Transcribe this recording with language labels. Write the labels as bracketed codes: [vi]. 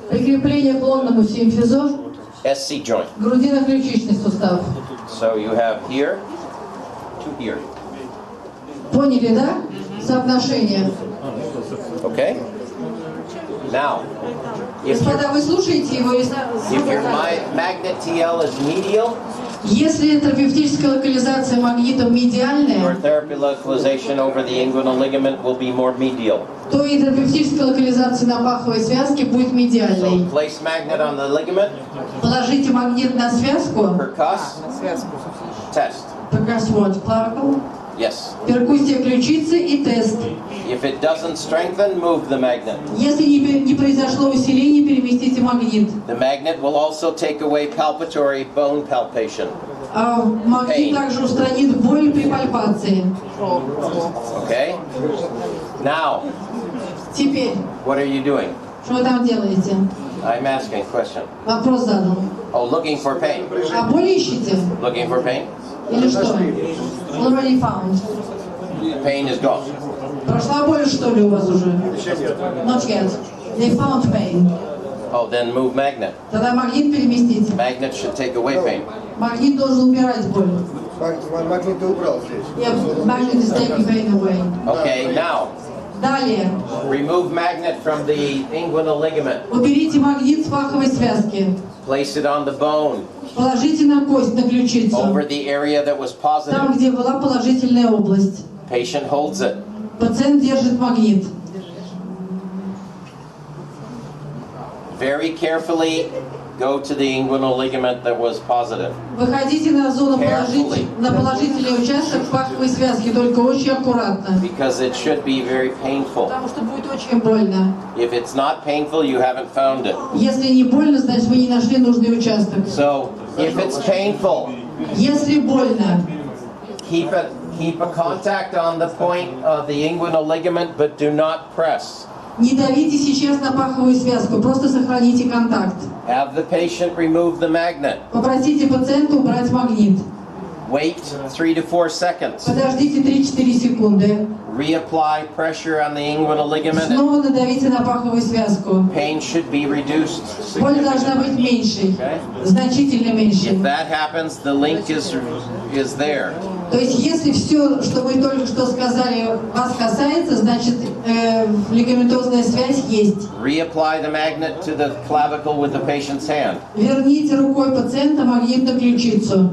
[ru] Прикрепление к лонному симфизу. [en] SC joint. [ru] Грудино-ключичный сустав. [en] So you have here to here. [ru] Поняли, да? Соотношение. [en] Okay? Now, if [ru] Господа, вы слушаете его? [en] your magnet TL is medial, [ru] Если терапевтическая локализация магнитом [en] your [ru] медиальная, [en] therapy localization over the inguinal ligament will be more medial. [ru] то и терапевтическая локализация на паховой связке будет [en] So [ru] медиальной. [en] place magnet on the ligament, [ru] Положите магнит на связку. [en] percuss, test. Percuss clavicle. Yes. [ru] Перкуссия ключицы и тест. [en] If it doesn't strengthen, move the magnet. [ru] Если не произошло усиление, переместите магнит. [en] The magnet will also take away palpatory bone palpation. [ru] А магнит также устранит боль при пальпации. [en] Okay? Now, [ru] Теперь, [en] what are you doing? [ru] что вы там делаете? [en] I'm asking a question. [ru] Вопрос задал. [en] Oh, looking for pain. [ru] А боль ищете? [en] Looking for pain? [ru] Или что? [en] Already found. Pain is gone. [ru] Прошла боль, что ли, у вас уже? [en] Not yet. They found pain. Oh, then move magnet. [ru] Тогда магнит переместите. [en] Magnet should take away pain. [ru] Магнит должен убирать боль. Магнит ты убрал здесь. [en] Yeah, magnet is taking pain away. Okay, now, [ru] Далее. [en] remove magnet from the inguinal ligament. [ru] Уберите магнит с паховой связки. [en] Place it on the bone, [ru] Положите на кость, на ключицу. [en] over the area that was [ru] Там, [en] positive. [ru] где была положительная область. [en] Patient holds it. [ru] Пациент держит магнит. [en] Very carefully go to the inguinal ligament that was positive. [ru] Выходите на зону на положительный участок паховой связки, только очень аккуратно. [en] Because it should be very painful. [ru] Потому что будет очень больно. [en] If it's not painful, you haven't found it. [ru] Если не больно, значит вы не нашли нужный участок. [en] So, if it's painful, [ru] Если больно, [en] keep it Keep a contact on the point of the inguinal ligament, but do not press. [ru] Не давите сейчас на паховую связку, просто сохраните контакт. [en] Have the patient remove the magnet. [ru] Попросите пациента убрать магнит. [en] Wait 3 to 4 seconds. [ru] Подождите 3-4 секунды. [en] Reapply pressure on the inguinal ligament. [ru] Снова надавите на паховую связку. [en] Pain should be reduced. [ru] Боль должна быть меньшей, значительно меньшей. [en] If that happens, the link is there. [ru] То есть, если все, что мы только что сказали, вас касается, значит, лигаментозная связь есть. [en] Reapply the magnet to the clavicle with the patient's hand. [ru] Верните рукой пациента магнит на ключицу.